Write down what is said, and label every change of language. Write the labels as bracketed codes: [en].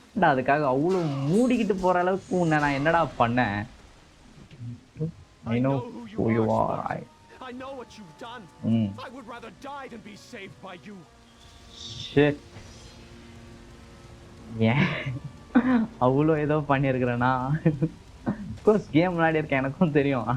[ta] அதுக்காக அவ்வளோ மூடிக்கிட்டு போகிற அளவுக்கு உன்னை நான் என்னடா பண்ணேன்? [en] I know who you are. I know what you've done. I would rather die than be saved by you. Shit. Yeah. [ta] அவ்வளோ ஏதோ பண்ணியிருக்கிறேன்னா கோர்ஸ் கேம் விளையாடி இருக்கேன், எனக்கும் தெரியும்.